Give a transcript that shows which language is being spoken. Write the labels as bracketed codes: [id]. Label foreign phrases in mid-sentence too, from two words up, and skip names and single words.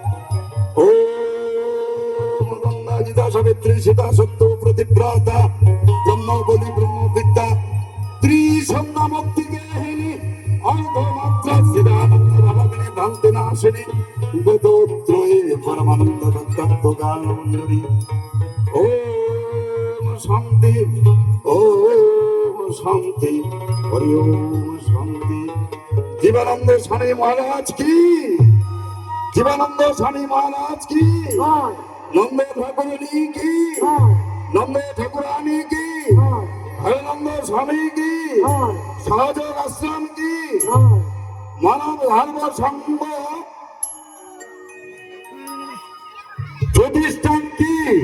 [sa] ओम गंगा गीता सावित्री सीता सत्य प्रतिव्रता ब्रह्म बोली ब्रह्म विद्या त्रिसंज्ञा मुक्ति गेहिनी अर्धमात्रा सिद्धानंद भगवने भक्ति नाशिनी वेदोत्रये परमानंद तत्व गान मंजरी। ओम शांति, ओम शांति, हरि ओम शांति। [bn] जीवानंद स्वामी महाराज की জীবানন্দ স্বামী মহারাজ কি, নন্দ ঠাকুরানী কি, নন্দ ঠাকুরানী কি, হরিনন্দ স্বামী কি, সহযোগ আশ্রম কি, মানব ধর্ম সংঘ প্রতিষ্ঠান কি।